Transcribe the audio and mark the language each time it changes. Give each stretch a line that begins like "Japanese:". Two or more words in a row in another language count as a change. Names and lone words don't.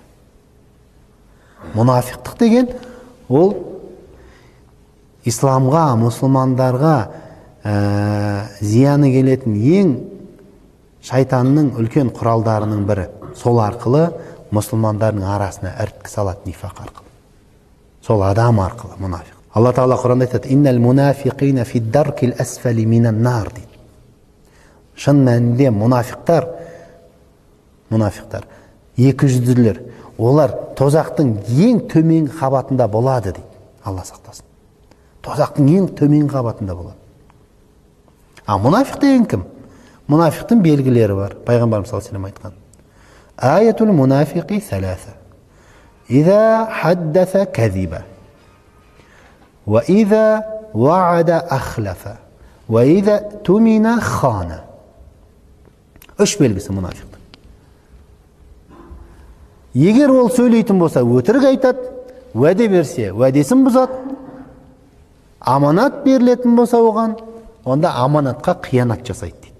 Kazakh: Мұнафиқтық деген ол исламға, мұсылмандарға зияны келетін ең шайтанның үлкен құралдарының бірі. Сол арқылы мұсылмандардың арасына іріткі салады, нифақ арқылы. Сол адам арқылы мұнафиқ. Алла Тағала Құранда айтады:
Arabic: "إن المنافقين في الدرك الأسفل من النار" дейді.
Kazakh: Шын мәнінде мұнафиқтар, екіжүзділер, олар тозақтың ең төмен қабатында болады дейді. Алла сақтасын. Тозақтың ең төмен қабатында болады. А мұнафиқ деген кім? Мұнафиқтың белгілері бар.
Arabic: Пайғамбарымыз صلى الله عليه وسلم айтқан: "آية المنافق ثلاث. إذا حدث كذب وإذا وعد أخلف. وإذا اؤتمن خان."
Kazakh: Үш белгісі мұнафиқтың. Егер ол сөйлейтін болса, өтірік айтады, уәде берсе, уәдесін бұзады, аманат берілетін болса оған, онда аманатқа қиянат жасайды дейді.